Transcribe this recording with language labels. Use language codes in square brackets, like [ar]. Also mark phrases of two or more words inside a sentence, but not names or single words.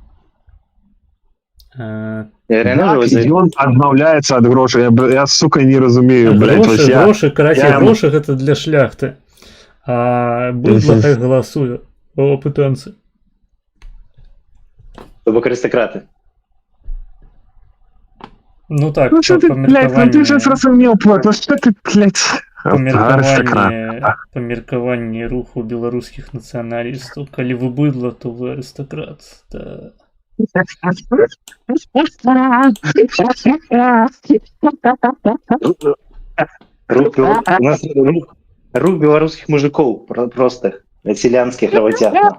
[be] Ён адмаўляецца ад грошай. Я, сука, не разумею, блядь. Грошы, карацей, грошы гэта для шляхты. А быдла хай галасуе о пытанцы. То бок арыстакраты. Ну так, [ru] Ну что ты, блядь, ну ты же зразумеў, ну что ты, блядь, [be] памеркаванне руху беларускіх нацыяналістаў. Калі вы быдла, то вы арыстакрат. Да. [ru] Рух белорусских мужиков простых, селянских работяг.